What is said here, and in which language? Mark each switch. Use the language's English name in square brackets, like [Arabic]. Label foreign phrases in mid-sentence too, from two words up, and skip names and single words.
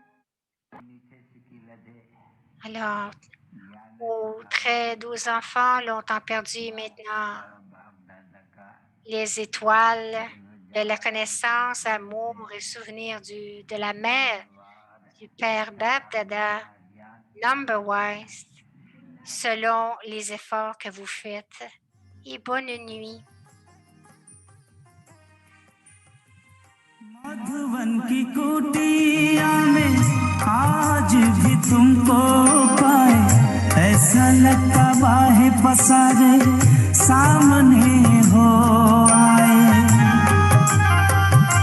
[French] Alors, vos très doux enfants, longtemps perdus, maintenant, les étoiles de la connaissance, amour et souvenir de la mère, du Père Bab-Dada, number-wise, selon les efforts que vous faites. Et bonne nuit. [Hindi] मधुवन की कुटिया में आज भी तुमको पाए, ऐसा लगता बाहें पसारे सामने हो आए।